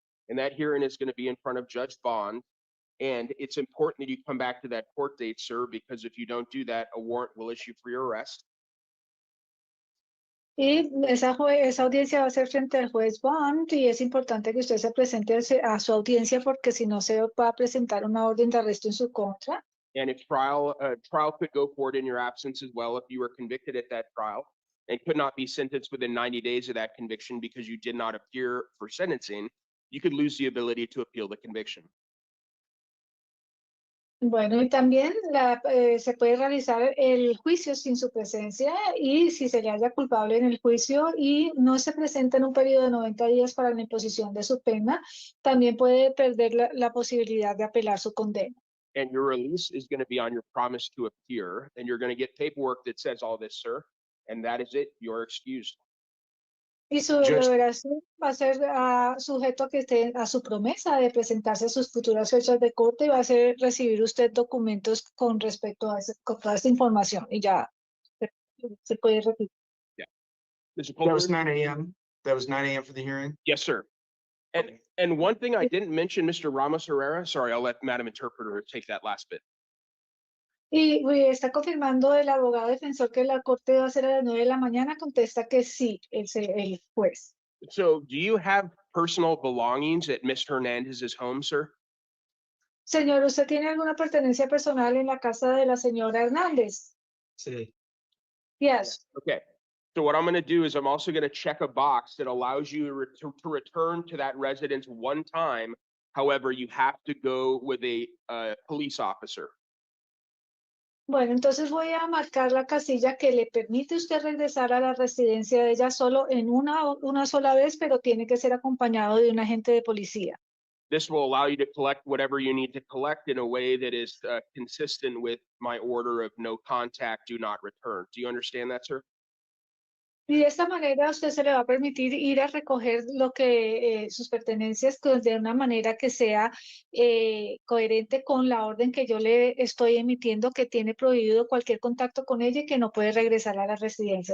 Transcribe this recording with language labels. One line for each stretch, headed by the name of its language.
English: And that hearing is going to be in front of Judge Bond. And it's important that you come back to that court date, sir, because if you don't do that, a warrant will issue for your arrest.
Spanish: Y esa audiencia va a ser frente al juez Bond y es importante que usted se presente a su audiencia porque si no se va a presentar una orden de arresto en su contra.
English: And if trial could go forward in your absence as well, if you were convicted at that trial and could not be sentenced within 90 days of that conviction because you did not appear for sentencing, you could lose the ability to appeal the conviction.
Spanish: Bueno, y también se puede realizar el juicio sin su presencia y si se le halla culpable en el juicio y no se presenta en un periodo de 90 días para la imposición de su pena, también puede perder la posibilidad de apelar su condena.
English: And your release is going to be on your promise to appear, and you're going to get paperwork that says all this, sir, and that is it. You're excused.
Spanish: Y su liberación va a ser sujeto a que esté a su promesa de presentarse a sus futuras fechas de corte y va a recibir usted documentos con respecto a con toda esta información y ya se puede repetir.
English: Yeah. Mr. That was Colbert? 9 a.m. That was 9 a.m. for the hearing. Yes, sir. And one thing I didn't mention, Mr. Ramos Herrera, sorry, I'll let Madam Interpreter take that last bit.
Spanish: Y está confirmando el abogado defensor que la corte va a ser a las 9 de la mañana, contesta que sí, el juez.
English: So do you have personal belongings at Ms. Hernandez's home, sir?
Spanish: Señor, ¿usted tiene alguna pertenencia personal en la casa de la señora Hernández? Sí.
English: Yes. Okay. So what I'm going to do is I'm also going to check a box that allows you to return to that residence one time. However, you have to go with a police officer.
Spanish: Bueno, entonces voy a marcar la casilla que le permite usted regresar a la residencia de ella solo en una sola vez, pero tiene que ser acompañado de un agente de policía.
English: This will allow you to collect whatever you need to collect in a way that is consistent with my order of no contact, do not return. Do you understand that, sir?
Spanish: Y de esta manera a usted se le va a permitir ir a recoger lo que sus pertenencias de una manera que sea coherente con la orden que yo le estoy emitiendo, que tiene prohibido cualquier contacto con ella y que no puede regresar a la residencia.